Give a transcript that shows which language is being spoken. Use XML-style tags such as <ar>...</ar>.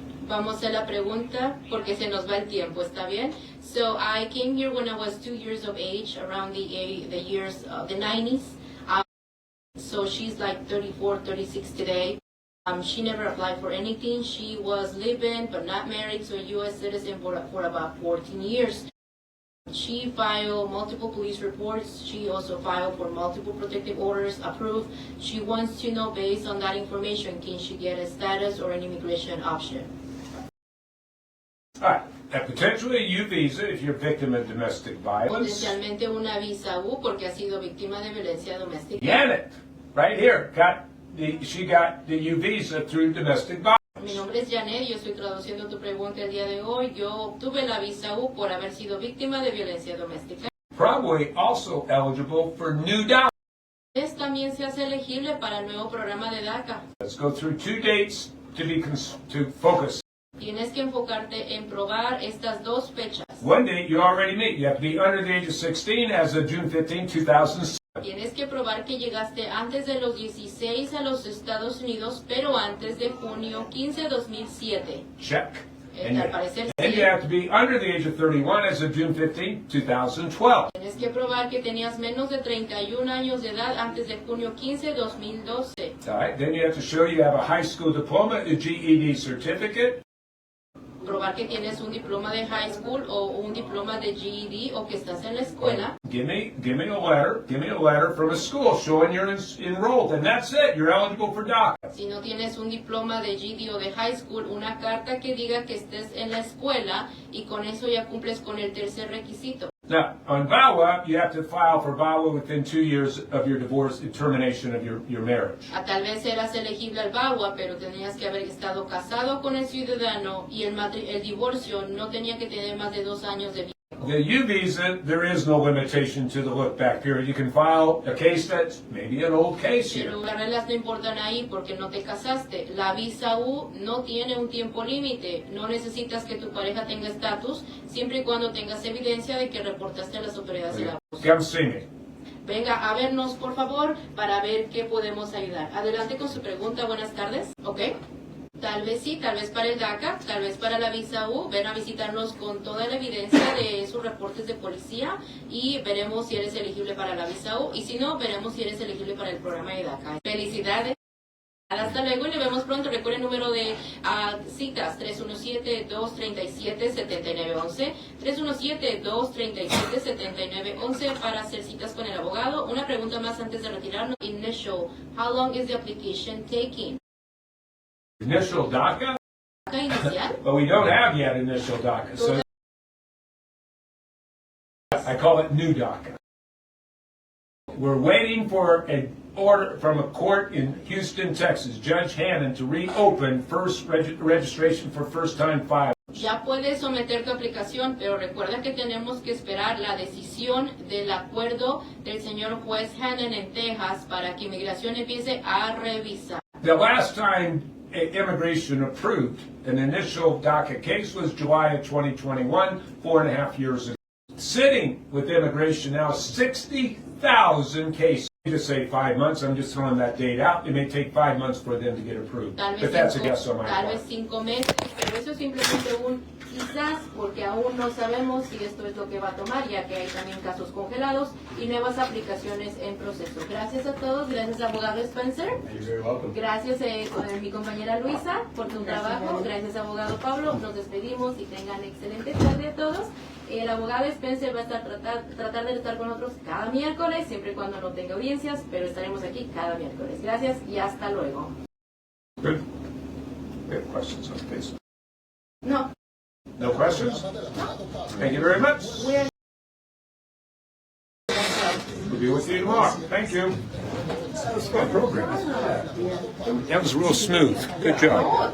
<es>Vamos a hacer la pregunta porque se nos va el tiempo, ¿está bien?</es> <en>So I came here when I was 2 years of age, around the years of the 90s. So she's like 34, 36 today. She never applied for anything. She was living but not married to a U.S. citizen for about 14 years. She filed multiple police reports. She also filed for multiple protective orders approved. She wants to know, based on that information, can she get a status or an immigration option? All right. And potentially a U visa if you're a victim of domestic violence.</en> <es>Potencialmente una visa U porque ha sido víctima de violencia doméstica.</es> <en>Janet, right here, she got the U visa through domestic violence.</en> <es>Mi nombre es Janet, yo estoy traduciendo tu pregunta el día de hoy. Yo obtuve la visa U por haber sido víctima de violencia doméstica.</es> <en>Probably also eligible for new DACA.</en> <es>También se hace elegible para el nuevo programa de DACA.</es> <en>Let's go through 2 dates to focus.</en> <es>Tienes que enfocarte en probar estas 2 fechas.</es> <en>One date you already meet. You have to be under the age of 16 as of June 15, 2007.</en> <es>Tienes que probar que llegaste antes de los 16 a los Estados Unidos, pero antes de junio 15, 2007.</es> <en>Check.</en> <es>Al parecer</es> <en>And</en> <es>sí.</es> <en>you have to be under the age of 31 as of June 15, 2012.</en> <es>Tienes que probar que tenías menos de 31 años de edad antes de junio 15, 2012.</es> <en>All right. Then you have to show you have a high school diploma, a GED certificate.</en> <es>Probar que tienes un diploma de high school o un diploma de GED o que estás en la escuela.</es> <en>Give me a letter from a school showing you're enrolled, and that's it. You're eligible for DACA.</en> <es>Si no tienes un diploma de GED o de high school, una carta que diga que estés en la escuela y con eso ya cumples con el tercer requisito.</es> <en>Now, on VAWA, you have to file for VAWA within 2 years of your divorce and termination of your marriage.</en> <es>Tal vez eras elegible al VAWA, pero tenías que haber estado casado con el ciudadano y el divorcio no tenía que tener más de 2 años de vida.</es> <en>The U visa, there is no limitation to the look back period. You can file a case that's maybe an old case here.</en> <es>Pero las reglas no importan ahí porque no te casaste. La visa U no tiene un tiempo límite. No necesitas que tu pareja tenga estatus siempre y cuando tengas evidencia de que reportaste a las autoridades de la</es> <en>Come see me.</en> <es>Venga a vernos, por favor, para ver qué podemos ayudar. Adelante con su pregunta. Buenas tardes. ¿Ok? Tal vez sí, tal vez para el DACA, tal vez para la visa U. Ven a visitarnos con toda la evidencia de sus reportes de policía y veremos si eres elegible para la visa U. Y si no, veremos si eres elegible para el programa de DACA. Felicidades. Hasta luego y nos vemos pronto. Recuerden el número de citas 317-237-7911. 317-237-7911 para hacer citas con el abogado. Una pregunta más antes de retirarnos.</es> <en>Initial. How long is the application taking? Initial DACA?</en> <es>¿DACA inicial?</es> <en>But we don't have yet initial DACA. So I call it new DACA. We're waiting for an order from a court in Houston, Texas, Judge Hannon, to reopen first registration for first-time filers.</en> <es>Ya puedes someter tu aplicación, pero recuerda que tenemos que esperar la decisión del acuerdo del señor juez Hannon en Texas para que inmigración empiece a revisar.</es> <en>The last time immigration approved an initial DACA case was July of 2021, 4.5 years ago. Sitting with immigration now, 60,000 cases. To say 5 months, I'm just throwing that date out. It may take 5 months for them to get approved. But that's a guess on my</en> <es>Tal</es> <en>part.</en> <es>vez 5 meses, pero eso es simplemente un quizás, porque aún no sabemos si esto es lo que va a tomar, ya que hay también casos congelados y nuevas aplicaciones en proceso. Gracias a todos, gracias abogado Spencer,</es> <en>You're very welcome.</en> <es>gracias con mi compañera Luisa por tu trabajo, gracias abogado Pablo, nos despedimos y tengan excelente tarde a todos. El abogado Spencer va a estar tratar de estar con nosotros cada miércoles, siempre y cuando no tenga audiencias, pero estaremos aquí cada miércoles. Gracias y hasta luego.</es> <en>Good. We have questions on this. No. No questions? Thank you very much. We're We'll be with you tomorrow. Thank you. That was a good program. That was real smooth. Good job.</en>